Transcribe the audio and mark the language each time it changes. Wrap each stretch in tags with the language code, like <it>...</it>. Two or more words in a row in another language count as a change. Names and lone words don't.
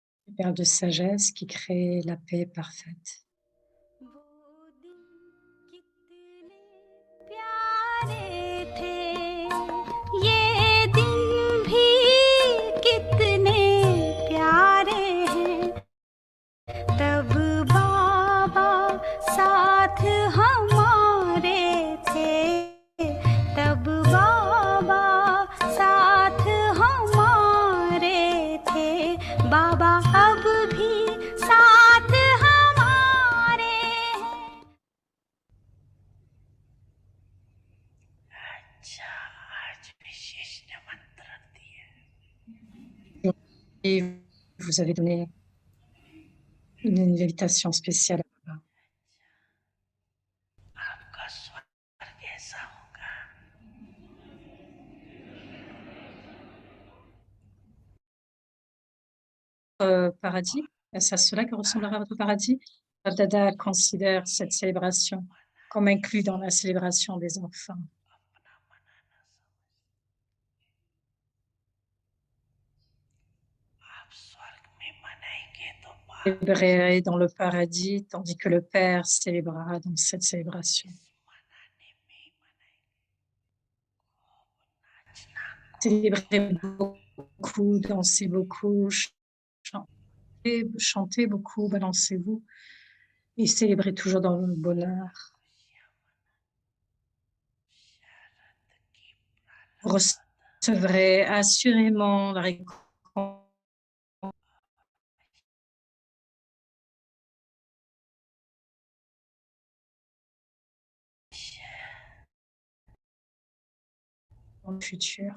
<fr>perle de sagesse qui crée la paix parfaite.</fr> <hi>वो दिन कितने प्यारे थे ये दिन भी कितने प्यारे हैं तब बाबा साथ हमारे थे तब बाबा साथ हमारे थे बाबा अब भी साथ हमारे हैं अच्छा आज विशेष निमंत्रण दिए</hi> <fr>Et vous avez donné une invitation spéciale.</fr> <hi>आपका स्वर्ग ऐसा होगा</hi> <fr>Paradis, c'est à cela que ressemblera votre paradis. Dada considère cette célébration comme inclus dans la célébration des enfants.</fr> <hi>अपना मनाना समझ आप स्वर्ग में मनाएंगे तो बाप</hi> <fr>Célébrerai dans le paradis, tandis que le Père célébrera dans cette célébration.</fr> <hi>इस मनाने में ही मनाएंगे खूब नाचना</hi> <fr>Célébrez beaucoup, dansez beaucoup, chantez beaucoup, balancez-vous et célébrez toujours dans le bonheur.</fr> <hi>शरद की</hi> <fr>Vous recevrez assurément la récompense dans le futur.</fr>